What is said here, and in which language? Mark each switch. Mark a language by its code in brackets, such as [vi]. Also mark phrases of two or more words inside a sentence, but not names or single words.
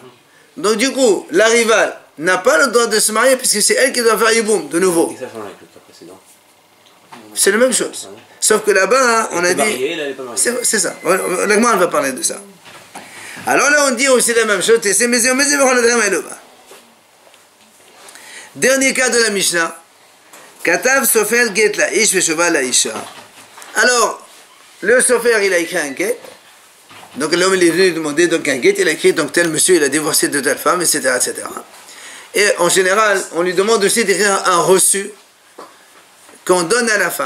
[fr] Donc du coup, la rivale n'a pas le droit de se marier puisque c'est elle qui doit faire Yiboum de nouveau. C'est la même chose. Sauf que là-bas, hein, on a dit... C'est ça. L'agma, elle va parler de ça. Alors là, on dit aussi la même chose. Dernier cas de la Mishnah. [he] כתב סופר גט לאיש ושובר לאשה. [fr] Alors, le sofer, il a écrit un get. Donc l'homme, il est venu demander donc un get. Il a écrit, donc tel monsieur, il a divorcé de telle femme, etc., etc. Et en général, on lui demande aussi d'écrire un reçu qu'on donne à la femme.